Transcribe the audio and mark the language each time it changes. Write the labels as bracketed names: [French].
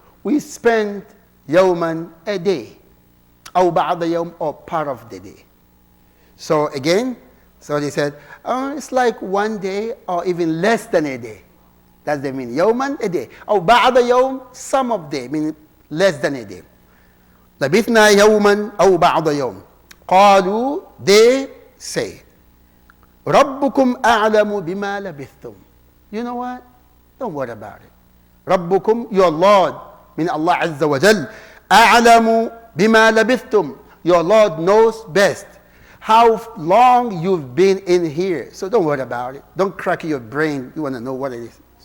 [English] We spent يَوْمًا, a day. [Arabic] أَوْ بَعْضَ يَوْمٍ, [English] or part of the day. So again, so they said, it's like one day or even less than a day. That's the meaning. يَوْمًا, a day. [Arabic] أَوْ بَعْضَ يَوْمٍ, [English] some of day, meaning less than a day. [Arabic] لَبِثْنَا يَوْمًا أَوْ بَعْضَ يَوْمٍ. قَالُوا. [English] They say, [Arabic] رَبُّكُمْ أَعْلَمُ بِمَا لَبِثْتُمْ. [English] You know what? Don't worry about it. رَبُّكُمْ, your Lord, meaning Allah Azza wa Jal, [Arabic] أَعْلَمُ بِمَا لَبِثْتُمْ. [English] Your Lord knows best how long you've been in here. So don't worry about it. Don't crack your brain. You want to know what it is.